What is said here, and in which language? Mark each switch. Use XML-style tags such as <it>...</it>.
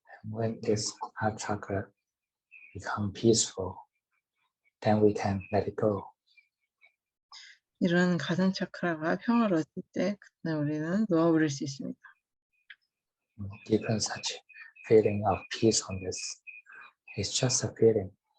<en>When this heart chakra become peaceful, then we can let it go.</en> <ko>이런 가슴 차크라가 평화로워질 때 그때 우리는 놓아버릴 수 있습니다.</ko> <en>Given such feeling of peacefulness, it's just a feeling.</en>